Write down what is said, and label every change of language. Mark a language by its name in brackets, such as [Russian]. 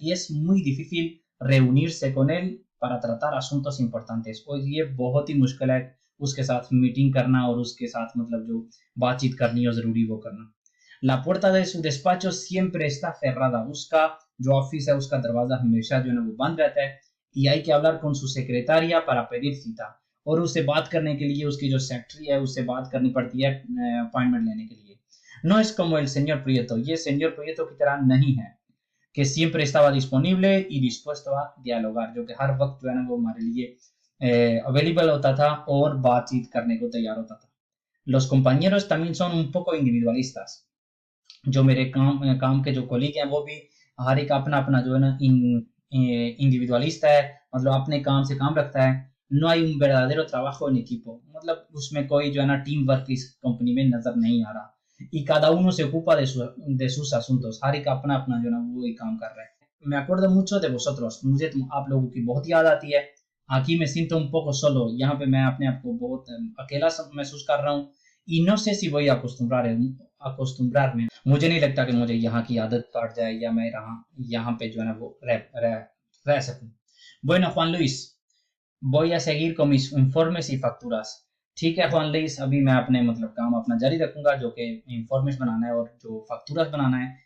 [Spanish] Y es muy difícil reunirse con él para tratar asuntos importantes। [Hindi] और ये बहुत ही मुश्किल है उसके साथ मीटिंग करना और उसके साथ मतलब जो बातचीत करनी हो जरूरी वो करना। [Spanish] La puerta de su despacho siempre está cerrada। [Hindi] उसका जो ऑफिस है उसका दरवाजा हमेशा जो है ना वो बंद रहता है। [Spanish] Y hay que hablar con su secretaria para pedir cita। [Hindi] और उससे बात करने के लिए उसकी जो सेक्रेटरी है उससे बात करनी पड़ती है अपॉइंटमेंट लेने के लिए। [Spanish] No es como el señor Prieto। [Hindi] ये señor Prieto की तरह नहीं है [Spanish] que siempre estaba disponible y dispuesto a dialogar। [Hindi] जो कि हर वक्त जो है ना वो हमारे लिए अवेलेबल होता था और बातचीत करने को तैयार होता था। [Spanish] Los compañeros también son un poco individualistas। [Hindi] जो मेरे काम के जो कोलीग हैं वो भी हर एक अपना अपना जो है ना इंडिविजुअलिस्ट है, मतलब अपने काम से काम रखता है। [Spanish] No hay un verdadero trabajo en equipo। [Hindi] मतलब उसमें कोई जो है ना टीम वर्क इस कंपनी में नजर नहीं आ रहा। [Spanish] Y cada uno se ocupa de sus asuntos। [Hindi] हर एक अपना अपना जो है ना वो ही काम कर रहा है। [Spanish] Me acuerdo mucho de vosotros। [Hindi] मुझे आप लोगों की बहुत याद आती है। [Spanish] Aquí me siento un poco solo। [Hindi] यहाँ पे मैं अपने आप को बहुत अकेला महसूस कर रहा हूँ। [Spanish] Y no sé si voy a acostumbrarme। [Hindi] मुझे नहीं लगता कि मुझे यहाँ की आदत पड़ जाए या मैं यहाँ पे जो है ना वो रह सकूं। [Spanish] Bueno, Juan Luis, voy a seguir con mis informes y facturas। [Hindi] ठीक है Juan Luis, अभी मैं अपने मतलब काम अपना जारी रखूंगा जो कि informes बनाना है और जो facturas बनाना है।